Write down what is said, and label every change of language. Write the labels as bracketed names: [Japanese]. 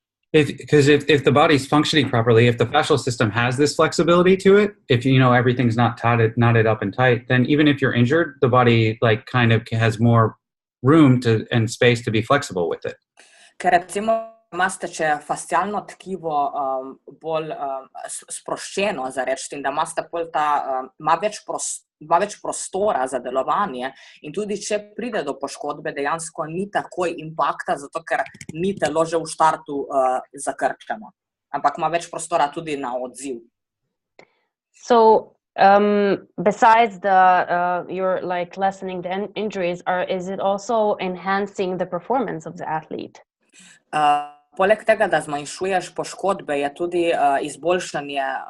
[English] Because if the body's functioning properly, if the fascial system has this flexibility to it, if everything's not knotted up and tight, then even if you're injured, the body kind of has more room and space to be flexible with it. [Slovenian] Ker recimo imate, če je fascialno tkivo bolj sproščeno, za reči, in da ima več prostora za delovanje, in tudi če pride do poškodbe, dejansko ni takoj impakta, zato ker ni telo že v štartu zakrčeno, ampak ima več prostora tudi na odziv. [English] So, besides you're lessening the injuries, is it also enhancing the performance of the athlete? [Slovenian] Poleg tega, da zmanjšuješ poškodbe, je tudi izboljšanje